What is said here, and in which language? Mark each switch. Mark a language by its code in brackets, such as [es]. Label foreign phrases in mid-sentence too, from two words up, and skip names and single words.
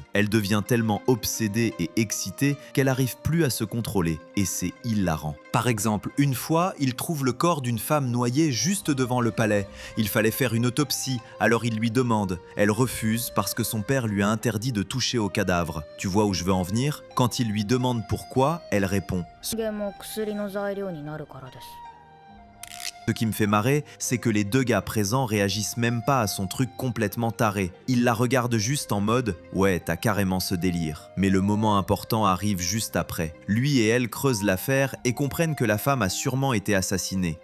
[fr] Elle devient tellement obsédée et excitée qu'elle arrive plus à se contrôler et c'est hilarant. Par exemple, une fois, il trouve le corps d'une femme noyée juste devant le palais. Il fallait faire une autopsie, alors il lui demande. Elle refuse parce que son père lui a interdit de toucher au cadavre. Tu vois où je veux en venir? Quand il lui demande pourquoi, elle répond. [ja] でも薬の材料になるからです。 [fr] Ce qui me fait marrer, c'est que les deux gars présents réagissent même pas à son truc complètement taré. Ils la regardent juste en mode « ouais, t'as carrément ce délire ». Mais le moment important arrive juste après. Lui et elle creusent l'affaire et comprennent que la femme a sûrement été assassinée.